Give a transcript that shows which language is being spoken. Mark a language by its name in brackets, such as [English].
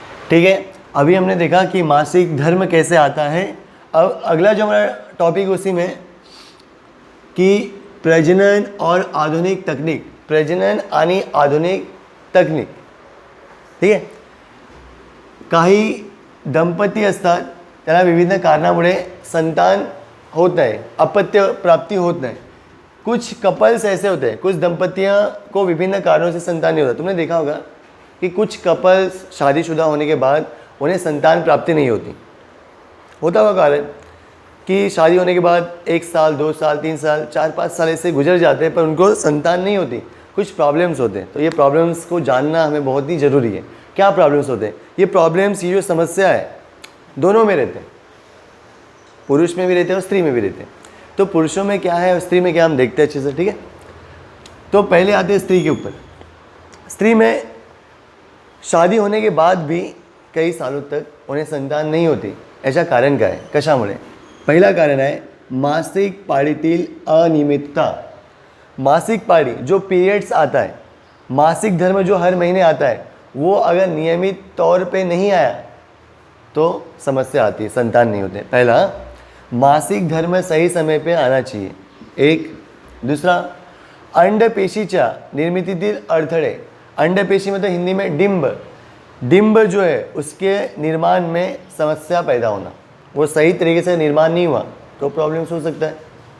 [Hindi] ठीक है, अभी हमने देखा कि मासिक धर्म कैसे आता है। अब अगला जो हमारा टॉपिक उसी में कि प्रजनन और आधुनिक तकनीक, [Marathi] प्रजनन आणि आधुनिक तकनीक। ठीक आहे, काही दंपती असतात त्याला विविध कारणामुळे संतान होत नाही, अपत्य प्राप्ति होत नाही। [Hindi] कुछ कपल्स ऐसे होते हैं, कुछ दंपतियां को विभिन्न कारणों से संतान नहीं होता। तुमने देखा होगा कि कुछ कपल्स शादीशुदा होने के बाद उन्हें संतान प्राप्ति नहीं होती। होता हुआ कारण कि शादी होने के बाद 1 साल 2 साल 3 साल 4-5 साल ऐसे गुजर जाते हैं पर उनको संतान नहीं होती, कुछ प्रॉब्लम्स होते हैं। तो ये प्रॉब्लम्स को जानना हमें बहुत ही ज़रूरी है। क्या प्रॉब्लम्स होते हैं ये प्रॉब्लम्स, ये जो समस्या है दोनों में रहते हैं, पुरुष में भी रहते हैं और स्त्री में भी रहते हैं। तो पुरुषों में क्या है और स्त्री में क्या हम देखते हैं अच्छे से। ठीक है, तो पहले आते हैं स्त्री के ऊपर। स्त्री में शादी होने के बाद भी कई सालों तक उन्हें संतान नहीं होती। [Marathi] ऐसा कारण काय, कशामुळे। पहिला कारण आहे मासिक पाळीतील अनियमितता। [Hindi] मासिक पाड़ी जो पीरियड्स आता है, मासिक धर्म जो हर महीने आता है, वो अगर नियमित तौर पे नहीं आया तो समस्या आती है, संतान नहीं होते। पहला, मासिक धर्म सही समय पे आना चाहिए, एक। दूसरा, [Marathi] अंडपेशीच्या निर्मितीतील अडथळे, [Hindi] अंडपेशी मतलब हिंदी में डिंब, डिंब जो है उसके निर्माण में समस्या पैदा होना, वो सही तरीके से निर्माण नहीं हुआ तो प्रॉब्लम्स हो सकता है।